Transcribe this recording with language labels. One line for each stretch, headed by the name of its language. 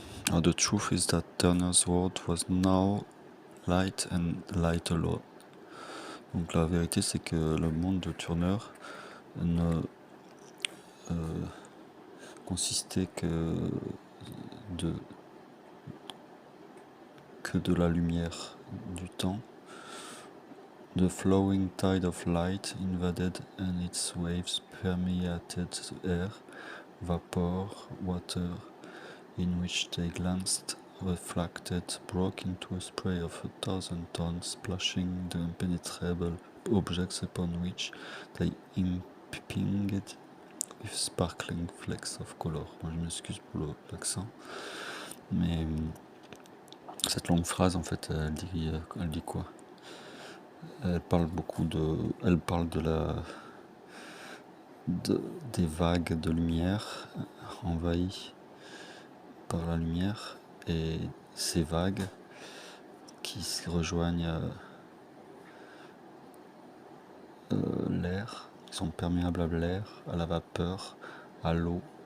English: The truth is that Turner's world was now light and light alone.
French: Donc la vérité, c'est que le monde de Turner ne consistait que de la lumière du temps.
English: The flowing tide of light invaded and its waves permeated the air, vapor, water, in which they glanced, reflected, broke into a spray of 1,000 tons, splashing the impenetrable objects upon which they impinged with sparkling flecks of color.
French: Moi, je m'excuse pour l'accent, mais cette longue phrase, en fait, elle dit quoi? Elle parle de des vagues de lumière envahies par la lumière, et ces vagues qui rejoignent l'air, qui sont perméables à l'air, à la vapeur, à l'eau.